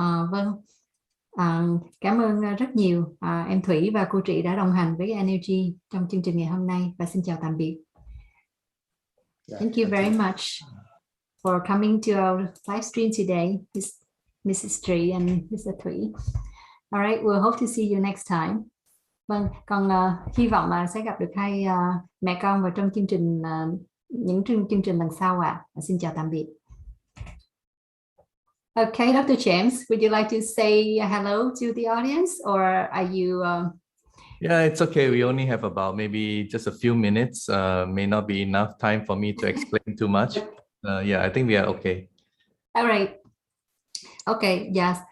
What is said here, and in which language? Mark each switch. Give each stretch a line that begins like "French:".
Vietnamese: Vâng, cảm ơn rất nhiều em Thủy và cô Trị đã đồng hành với Energy trong chương trình ngày hôm nay, và xin chào tạm biệt.
English: Thank you very much for coming to our live stream today, Mrs. Tree and Mr. Thủy. All right, we'll hope to see you next time.
Vietnamese: Vâng, còn hy vọng là sẽ gặp được hai mẹ con vào trong chương trình những chương trình lần sau ạ. Xin chào tạm biệt.
English: Okay, Dr. James, would you like to say hello to the audience, or are you? Yeah, it's okay. We only have about maybe just a few minutes. May not be enough time for me to explain too much. Yeah, I think we are okay. All right. Okay, yes.